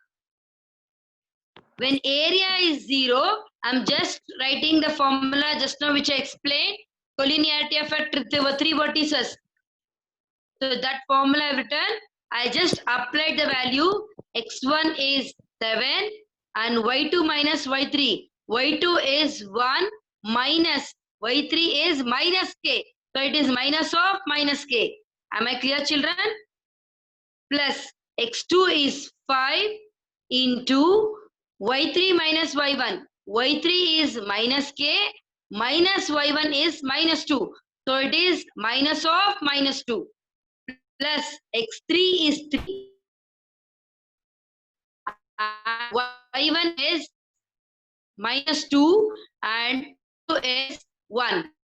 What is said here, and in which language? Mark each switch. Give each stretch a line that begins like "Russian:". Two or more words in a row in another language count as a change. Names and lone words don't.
English: When area is 0, I'm just writing the formula just now which I explained. Collinearity of a 3 vertices. So that formula I've written. I just applied the value. x1 is 7 and y2 minus y3. y2 is 1 minus y3 is minus k. So it is minus of minus k. Am I clear, children? Plus x2 is 5 into y3 minus y1. y3 is minus k, minus y1 is minus 2. So it is minus of minus 2. Plus x3 is 3. And y1 is minus 2 and 2 is 1.